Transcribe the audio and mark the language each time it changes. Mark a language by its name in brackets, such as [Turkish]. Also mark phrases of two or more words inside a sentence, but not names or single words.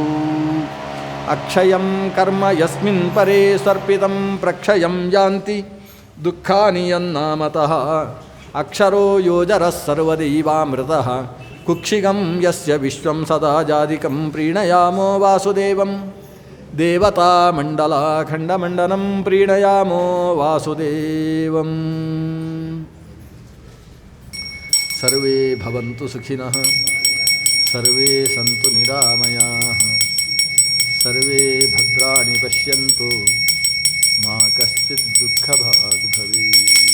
[Sanskrit] ಅಕ್ಷಯಂ ಕರ್ಮ ಯಸ್ಮಿನ್ ಪರೇ ಸರ್ಪಿತಂ ಪ್ರಕ್ಷಯಂ ಯಾಂತಿ ದುಃಖಾನಿ ಯನ್ನಾಮತಃ ಅಕ್ಷರೋ ಯೋಜರಃ ಸರ್ವದೈವಾಮೃತಃ ಕುಕ್ಷಿಗಂ ಯಸ್ಯ ವಿಶ್ವಂ ಸದಾ ಜಾದಿಕಂ ಪ್ರೀಣಯಾಮೋ ವಾಸುದೇವಂ ದೇವತಾ ಮಂಡಲಾಖಂಡಮಂಡನಂ ಪ್ರೀಣಯಾಮೋ ವಾಸುದೇವಂ. ಸರ್ವೇ ಭವಂತು ಸುಖಿನಃ, ಸರ್ವೇ ಸಂತು ನಿರಾಮಯಾಃ, ಸರ್ವೇ ಭದ್ರಾಣಿ ಪಶ್ಯಂತು, ಮಾ ಕಶ್ಚಿತ್ ದುಃಖಭಾಗ್ ಭವೇತ್.